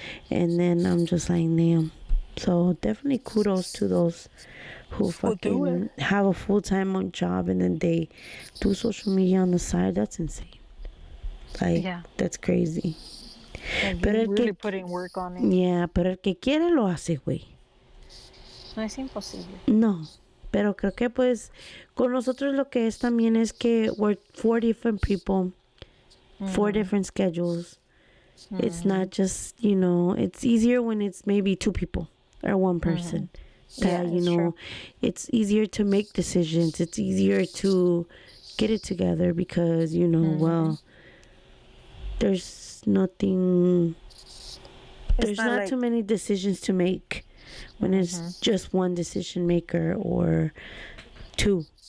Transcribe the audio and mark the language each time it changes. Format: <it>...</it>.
<en>And then I'm just like, damn. So definitely kudos to those who fucking have a full-time job and then they do social media on the side. That's insane. Like, that's crazy. But you're really putting work on it.</en> <es>Yeah, pero el que quiere lo hace, güey. No es imposible. No, pero creo que pues con nosotros lo que es también es que</es> <en>we're 4 different people, 4 different schedules. It's not just, it's easier when it's maybe 2 people or 1 person. That, true. It's easier to make decisions. It's easier to get it together because, well, there's nothing, there's not too many decisions to make when it's just 1 decision maker or 2,</en>